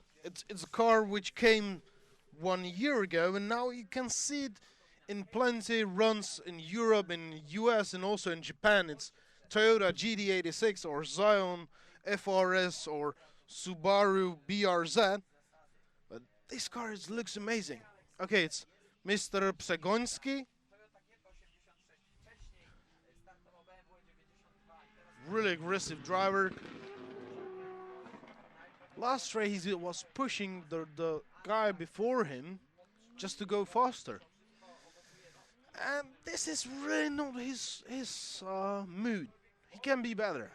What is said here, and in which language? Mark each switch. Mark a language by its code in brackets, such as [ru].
[en] It's a car which came 1 year ago, and now you can see it in plenty runs in Europe, in US, and also in Japan. It's Toyota GD86 or Zion FRS or Subaru BRZ. But this car looks amazing. Okay, it's Mr. Przegoński. [pl] Toyota G86 wcześniej startował BMW 92 i teraz [en] Really aggressive driver. Last race he was pushing the guy before him just to go faster. And this is really not his mood. He can be better.